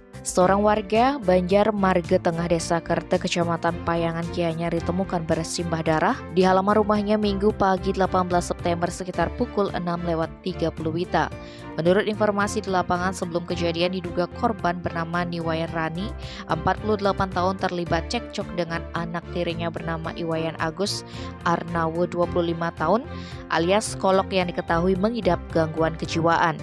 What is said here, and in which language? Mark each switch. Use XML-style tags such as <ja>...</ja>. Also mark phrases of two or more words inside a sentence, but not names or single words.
<id>Seorang warga Banjar Marga Tengah Desa Kerte, Kecamatan Payangan Gianyar ditemukan bersimbah darah di halaman rumahnya Minggu pagi 18 September sekitar pukul 6:30 WITA. Menurut informasi di lapangan sebelum kejadian diduga korban bernama Niwayan Rani, 48 tahun terlibat cekcok dengan anak tirinya bernama Iwayan Agus Arnawo 25 tahun alias Kolok yang diketahui mengidap gangguan kejiwaan.</id>